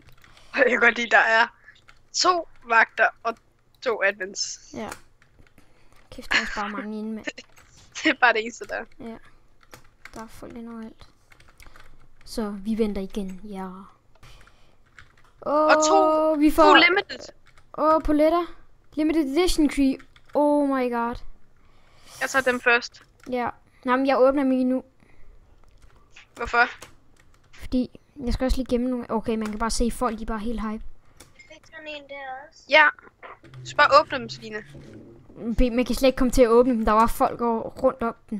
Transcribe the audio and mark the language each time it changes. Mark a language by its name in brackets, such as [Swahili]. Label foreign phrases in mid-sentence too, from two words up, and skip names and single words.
[Danish] Jeg kan godt lide, der er 2 vagter og 2 admins. Ja. Kæft, der er bare mange inde, mand. Det er bare det eneste der. Ja. Der er folk ind overalt. Så vi venter igen, ja. Og 2 vi får limited. poletter. [English] Limited edition key. Oh my god. [Danish] Jeg tager dem først. Ja. Nej, men jeg åbner mig nu. Hvorfor? Fordi jeg skal også lige gemme nogle. Okay, man kan bare se folk, de er bare helt hype. Fik sådan en der også? Ja. Du skal bare åbne dem, Celine. Man kan slet ikke komme til at åbne dem. Der var folk rundt om den.